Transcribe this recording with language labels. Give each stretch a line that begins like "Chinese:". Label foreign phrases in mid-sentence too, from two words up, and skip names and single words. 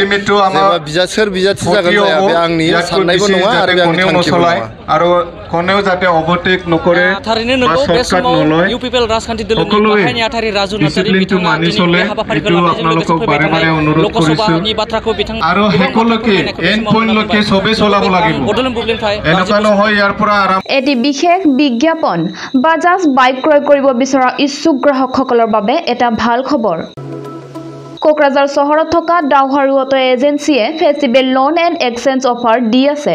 Bodo: जेब्ला सोर बिजाथि जागोन जाया बे आंनि साननायबो नङा आरो बे आंनि थांखिबो नङा। थारैनो नंगौ, बे समाव इउपिपिएल राजखान्थि दोलोनि गाहाय नेहाथारि राजु नार्जारि बिथाङा दिनै बे हाबाफारिखौ लानायजों लोगोसे फैबाय थानाय लकसभानि बाथ्राखौ बिथाङा
Assamese: এটি বিশেষ বিজ্ঞাপন বাজাজ বাইক ক্ৰয় কৰিব বিচৰা ইচ্ছুক গ্ৰাহকসকলৰ বাবে এটা ভাল খবৰ। কোকৰাঝাৰ চহৰত থকা ডাউহাৰু অটো এজেন্সিয়ে
English: festival loan and exchange offer
Assamese: দি আছে।